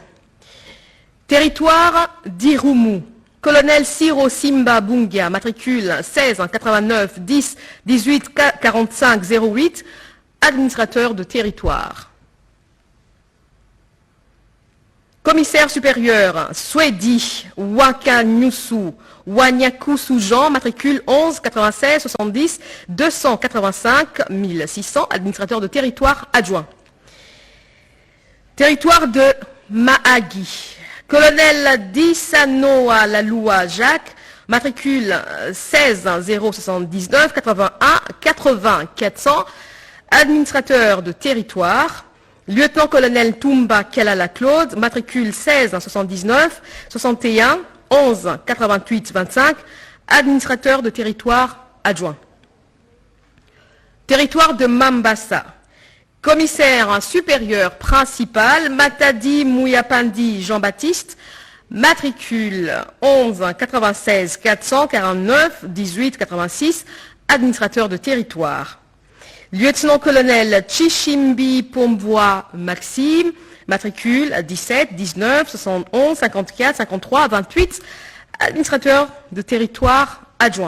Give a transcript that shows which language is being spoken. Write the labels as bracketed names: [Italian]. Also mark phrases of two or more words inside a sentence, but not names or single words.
[French] Territoire d'Irumu, colonel Siro Simba Bungia, matricule 16 89 10 18 45 08, administrateur de territoire. Commissaire supérieur Swedi Wakanyusu Wanyakusu Jean, matricule 11 96 70 285 1600, administrateur de territoire adjoint. Territoire de Mahagi, colonel Dissanoa Laloua Jacques, matricule 16 079 81 80 400, administrateur de territoire. Lieutenant-colonel Toumba Kelala Claude, matricule 16 79 61 11 88 25, administrateur de territoire adjoint. Territoire de Mambasa, commissaire supérieur principal Matadi Mouyapandi Jean-Baptiste, matricule 11 96 449 18 86, administrateur de territoire. Lieutenant-colonel Chichimbi Pombois Maxime, matricule 17 19 71 54 53 28, administrateur de territoire adjoint.